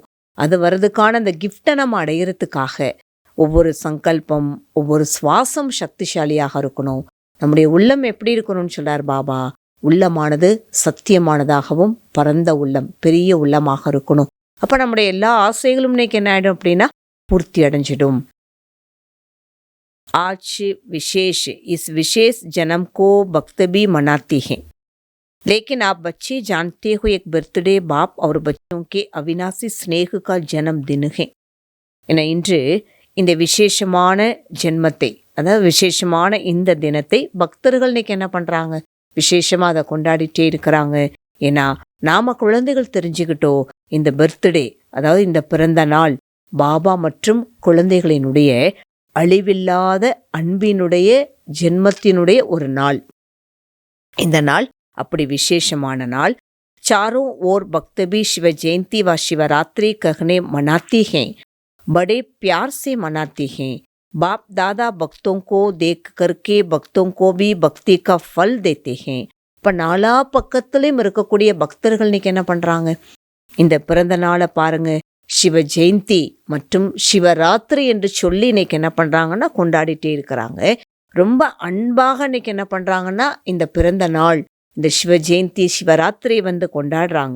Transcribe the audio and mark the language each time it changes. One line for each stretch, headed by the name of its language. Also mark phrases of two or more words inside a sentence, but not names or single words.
Tamil: அது வர்றதுக்கான அந்த கிஃப்டை நம்ம அடையிறதுக்காக ஒவ்வொரு சங்கல்பம், ஒவ்வொரு சுவாசம் சக்திசாலியாக இருக்கணும். நம்முடைய உள்ளம் எப்படி இருக்கணும்னு சொல்கிறார் பாபா. உள்ளமானது சத்தியமானதாகவும் பரந்த உள்ளம், பெரிய உள்ளமாக இருக்கணும். அப்போ நம்முடைய எல்லா ஆசைகளும் இன்னைக்கு என்ன ஆகிடும் அப்படின்னா பூர்த்தி அடைஞ்சிடும்.
Hindi: आज विशेष इस विशेष जन्म को भक्त भी मनाते हैं, लेकिन आप बच्चे जानते हो एक बर्थडे बाप और बच्चों के अविनाशी स्नेह का जन्मदिन है.
Tamil: என இன்று இந்த விசேஷமான ஜென்மத்தை, அதாவது விசேஷமான இந்த தினத்தை பக்தர்கள் இன்னைக்கு என்ன பண்ணுறாங்க, விசேஷமாக அதை கொண்டாடிட்டே இருக்கிறாங்க. ஏன்னா நாம் குழந்தைகள் தெரிஞ்சுக்கிட்டோம், இந்த பர்த்டே அதாவது இந்த பிறந்த நாள் பாபா மற்றும் குழந்தைகளினுடைய அழிவில்லாத அன்பினுடைய ஜென்மத்தினுடைய ஒரு நாள். இந்த நாள் அப்படி விசேஷமான நாள்.
Hindi: चारों ओर भक्त भी शिव जयंती व शिवरात्रि कहने मनाती हैं, बड़े प्यार से मनाती हैं. बाप दादा भक्तों को देख करके भक्तों को भी भक्ति का फल देते हैं.
Tamil: இப்போ நாலா பக்கத்துலேயும் இருக்கக்கூடிய பக்தர்கள் இன்னைக்கு என்ன பண்ணுறாங்க, இந்த பிறந்த நாளை பாருங்க, சிவ ஜெயந்தி மற்றும் சிவராத்திரி என்று சொல்லி இன்னைக்கு என்ன பண்ணுறாங்கன்னா கொண்டாடிட்டே இருக்கிறாங்க. ரொம்ப அன்பாக இன்னைக்கு என்ன பண்ணுறாங்கன்னா இந்த பிறந்த நாள், இந்த சிவ ஜெயந்தி சிவராத்திரி கொண்டாடுறாங்க.